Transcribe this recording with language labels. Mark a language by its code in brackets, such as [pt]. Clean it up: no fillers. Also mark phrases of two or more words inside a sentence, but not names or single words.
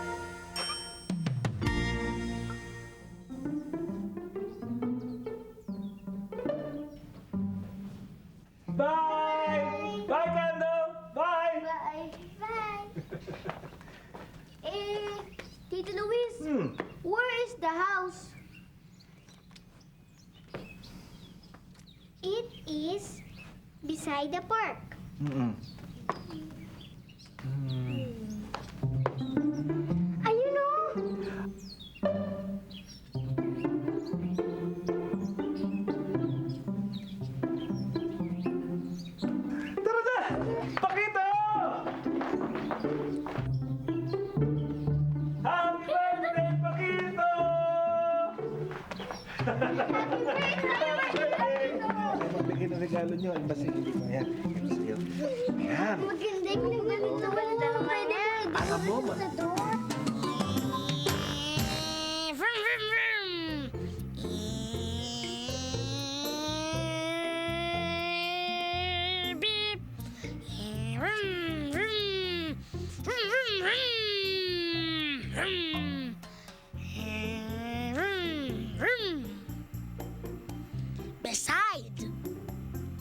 [en] Bye! Bye, Kando! Bye! Bye. Bye. Tito Luis, where is the house? It is beside the park. [tl] Ayun o! Tara na! [en] Pakito! Happy birthday, Pakito! [tl] Magbigay ng regalo nyo. Ano ba sige ko? Ayan. Ito sa'yo. Ayan. Maganda yung ganito. Pwede Alam mo, sa door. Vroom, vroom, vroom. Beep. Vroom, vroom. Vroom, vroom, vroom. Vroom. Vroom, vroom. [en] Beside.